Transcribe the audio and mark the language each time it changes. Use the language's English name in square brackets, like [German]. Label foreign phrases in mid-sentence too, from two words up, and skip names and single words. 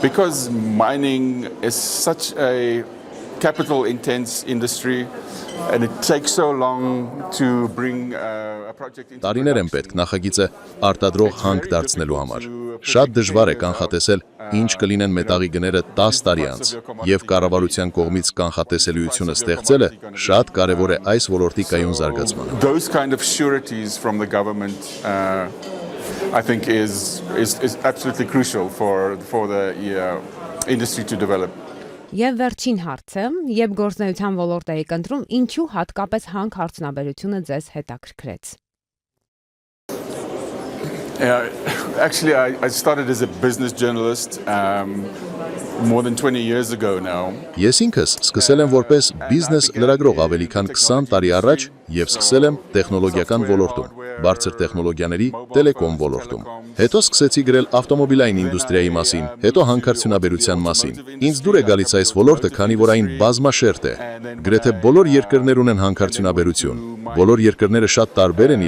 [English] Because mining is such a capital intense industry and it takes so long to bring a project into [Armenian] Տարիներ են պետք նախագիծը արտադրող հանք դարձնելու համար։ Շատ դժվար է կանխատեսել ինչ կլինեն մետաղի գները 10 տարի անց, եւ կառավարության կողմից կանխատեսելիությունը ստեղծելը շատ կարեւոր է այս ոլորտի կայուն զարգացմանը։ [English] Those kind of sureties from the government I think is absolutely crucial for the industry to develop. [Armenian] Եվ վերջին հարցը, երբ գործնեության ոլորտ եք ընտրում, ինչու հատկապես հանքարդյունաբերությունը ձեզ հետաքրքրեց։ [English] Actually, I started as a business journalist more than 20 years ago now. [Armenian] Ես ինքս սկսել եմ որպես բիզնես լրագրող ավելի քան 20 տարի առաջ եւ սկսել եմ տեխնոլոգիական ոլորտում, բարձր տեխնոլոգիաների տելեկոմ ոլորտում։ Հետո սկսեցի գրել ավտոմոբիլային ինդուստրիայի մասին, հետո հանքարդյունաբերության մասին։ Ինձ դուր է գալիս այս ոլորտը, քանի որ այն բազմաշերտ է։ Գրեթե բոլոր երկրներ ունեն հանքարդյունաբերություն։ Բոլոր երկրները շատ տարբեր են